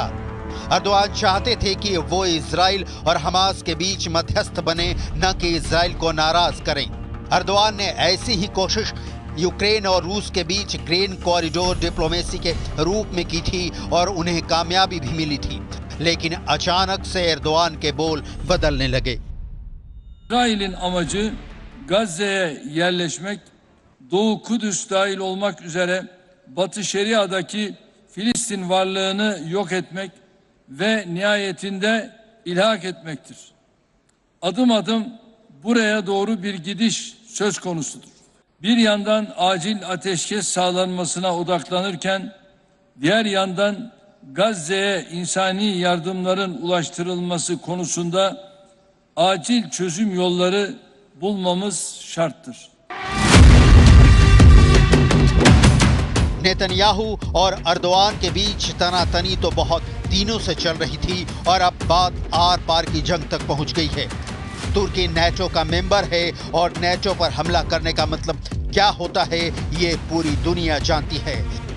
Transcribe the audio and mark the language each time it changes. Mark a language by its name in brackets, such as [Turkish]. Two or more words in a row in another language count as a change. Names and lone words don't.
[Hindi] एर्दोआन चाहते थे कि वो इजराइल और हमास के बीच मध्यस्थ बने, न कि इजराइल को नाराज करें। एर्दोआन ने ऐसी ही कोशिश यूक्रेन और रूस के बीच [English] grain corridor diplomacy [Hindi] के रूप में की थी और उन्हें कामयाबी भी मिली थी। लेकिन अचानक से एर्दोआन के बोल बदलने लगे। [Turkish] İsrail'in amacı Gazze'ye yerleşmek, Doğu Kudüs dahil olmak üzere Batı Şeria'daki Filistin varlığını yok etmek ve nihayetinde ilhak etmektir. Adım adım buraya doğru bir gidiş söz konusudur. Bir yandan acil ateşkes sağlanmasına odaklanırken, diğer yandan Gazze'ye insani yardımların ulaştırılması konusunda acil çözüm yolları bulmamız şarttır. [Hindi] नेतन्याहू और एर्दोआन के बीच तनातनी तो बहुत दिनों से चल रही थी और अब बात आर पार की जंग तक पहुंच गई है। तुर्की नेटो का मेंबर है और नेटो पर हमला करने का मतलब क्या होता है ये पूरी दुनिया जानती है।